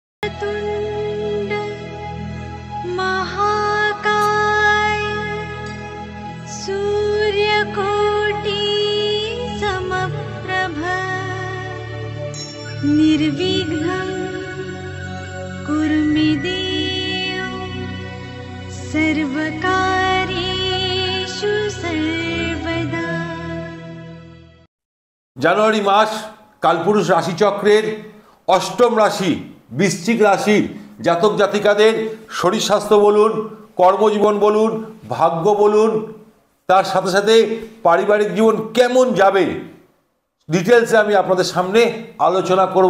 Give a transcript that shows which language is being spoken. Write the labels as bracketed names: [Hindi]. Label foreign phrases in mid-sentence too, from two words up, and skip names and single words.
[Sanskrit] वक्रतुण्ड महाकाय सूर्यकोटि समप्रभ निर्विघ्नं कुरु मे देव सर्वकार्येषु सर्वदा। [Bangla] জানুয়ারি মাস কালপুরুষ রাশিচক্রের অষ্টম রাশি বৃশ্চিক রাশির জাতক জাতিকাদের শরীর স্বাস্থ্য বলুন, কর্মজীবন বলুন, ভাগ্য বলুন, তার সাথে সাথে পারিবারিক জীবন কেমন যাবে ডিটেলসে আমি আপনাদের সামনে আলোচনা করব।